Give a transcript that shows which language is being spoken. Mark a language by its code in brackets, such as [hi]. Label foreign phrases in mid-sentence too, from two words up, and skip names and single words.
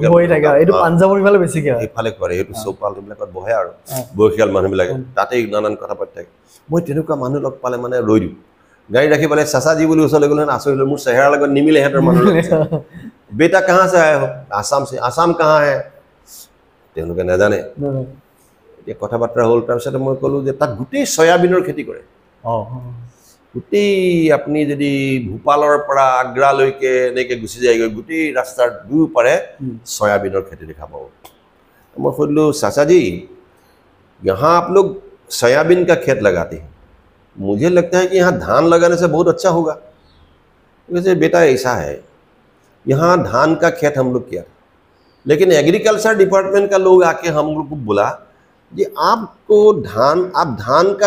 [as] এইফালে কৰে সেইটো চৌপালবিলাকত বহে আৰু বয়সীয়াল মানুহবিলাকে তাতেই নানান কথা পাতি থাকে মই তেনেকুৱা মানুহ লগ পালে মানে ৰৈ দিওঁ গাড়ী ৰাখি পেলাই চাচাজী বুলি ওচৰলৈ গ'লে আচৰিত মোৰ চেহেৰাৰ লগত নিমিলে সিহঁতৰ মানুহ [hi] बेटा कहाँ से आए हो आसाम कहाँ है [as] তেওঁলোকে নাজানে এতিয়া কথা বাৰ্তা হ'ল তাৰপিছতে মই ক'লোঁ যে তাত গোটেই চয়াবিনৰ খেতি কৰে গোটেই আপুনি যদি ভূপালৰ পৰা আগ্ৰালৈকে এনেকৈ গুচি যায়গৈ গোটেই ৰাস্তাৰ দুয়োপাৰে চয়াবিনৰ খেতি দেখা পাব মই সুধিলোঁ চাচা [hi] जी यहाँ आप लोग सोयाबीन का खेत लगाते हैं मुझे लगता है कि यहाँ धान लगाने से बहुत अच्छा होगा वैसे बेटा ऐसा है यहाँ धान का खेत हम लोग किया लेकिन [en] agriculture department [hi] का लोग आके हम लोग को बोला कि आपको आप धान का